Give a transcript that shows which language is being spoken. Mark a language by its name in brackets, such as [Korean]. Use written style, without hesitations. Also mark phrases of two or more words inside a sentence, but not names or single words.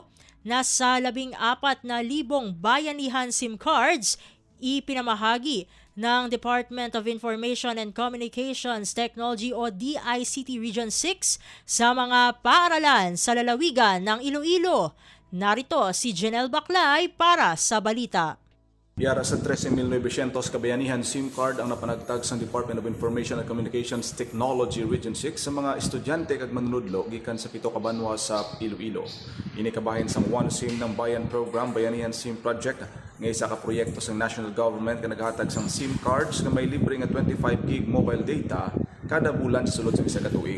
[Filipino] Nasa 14,000 bayanihan SIM cards ipinamahagi ng Department of Information and Communications Technology o DICT Region 6 sa mga paaralan sa lalawigan ng Iloilo. Narito si Janelle Baclay para sa balita. [Hiligaynon] Yara sa 13,900 kabayanihan [English] SIM card [Hiligaynon] ang napanagtag sa Department of Information and Communications Technology Region 6 sa mga estudyante kag manunudlo gikan sa 7 ka banwa sa Iloilo. Ini kabahin sang One SIM ng Bayan Program Bayanihan SIM Project nga isa ka proyekto sa [English] national government [Hiligaynon] nga naghatag sang [English] SIM cards [Hiligaynon] nga may libre nga 25 gig [English] mobile data [Hiligaynon] kada bulan sa sulod sa isa ka tuig.